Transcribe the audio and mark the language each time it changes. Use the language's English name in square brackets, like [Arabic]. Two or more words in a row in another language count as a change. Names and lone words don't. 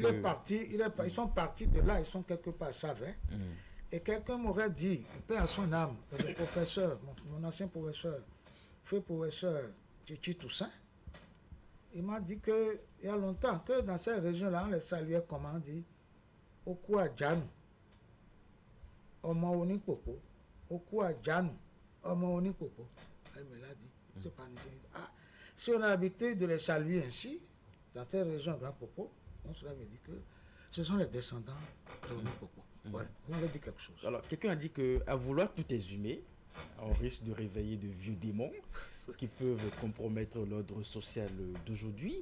[French] Ils sont partis de là, ils sont quelque part à Savin. Et quelqu'un m'aurait dit, paix à son âme, le professeur, mon ancien professeur, feu professeur Titi Toussaint, il m'a dit qu'il y a longtemps que dans cette région-là, on les saluait, comment on dit, [Yoruba] Okua Djanou, Omo Onik Popo, Okua Djanou, Omo Onik Popo. [French] Elle me l'a dit. C'est pas si on a l'habitude de les saluer ainsi, dans cette région Grand Popo, donc cela veut dire que ce sont les descendants de Onik Popo. Voilà, vous m'avez dit quelque chose. Alors, quelqu'un a dit qu'à vouloir tout exhumer, on risque de réveiller de vieux démons qui peuvent compromettre l'ordre social d'aujourd'hui.